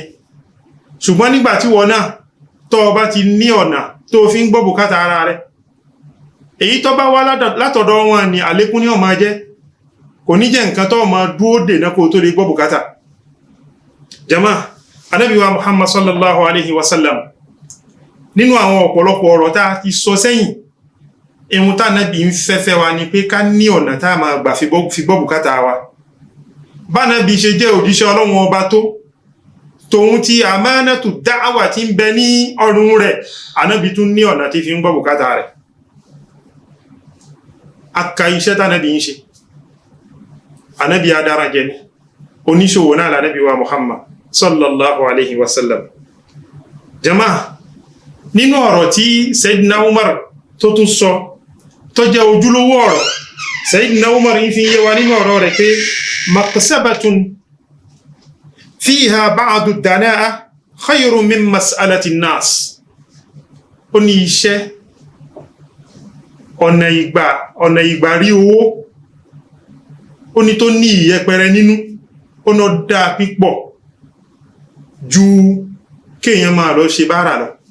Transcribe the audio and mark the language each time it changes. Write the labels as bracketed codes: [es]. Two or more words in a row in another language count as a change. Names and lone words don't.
[yo] Ṣùgbọ́n nígbà tí wọ́n náà tó bá ti ní ọ̀nà tó fi ń gbọ́ bùkátà ara rẹ̀, èyí tó bá wá látọ̀dọ̀ wọn ni àlékún ní ó máa jẹ́, kò ní jẹ́ nǹkan tó máa dúó dènà kó tó lè gbọ́ bùkátà. Jama, Ànábì wa Muhammad [ar] صلى الله عليه وسلم, [yo] nínú àwọn ọ̀pọ̀lọpọ̀ ọ̀rọ̀ tá ti sọ sẹ́yìn, ihun tá Ànábì ń fẹ́fẹ́ wa ni pé ká ní ọ̀nà tá máa gbà fi gbọ́ bùkátà wa. Bá Ànábì ṣe jẹ́ òjíṣẹ́ Ọlọ́run ọba tó, tòun ti àmánàtù dáwà tí ń bẹ ní ọrùn rẹ̀, Ànábì tún ní ọ̀nà tí fi ń gbọ́ bùkátà rẹ̀. Aka iṣẹ́ tánàbí ń ṣe, Ànábì adára jẹ ní, oníṣòwò náà l'Ànábì wa Muhammad [ar] صلى الله عليه وسلم. [yo] Jama, nínú ọ̀rọ̀ tí Sayyidina Umar tó tún sọ, tó jẹ́ ojúlówó ọ̀rọ̀, Sayyidina Umar ń fi yé wa nínú ọ̀rọ̀ rẹ̀ pé [ar] مكسبة فيها بعض دناءة خير من مسألة الناس. [yo] Ó ní iṣẹ́, ọ̀nà ìgbà rí owó, ó ní tó ní ìyẹpẹrẹ nínú, ó ná dáa pípọ̀ ju kéèyàn máa lọ ṣe báárà lọ.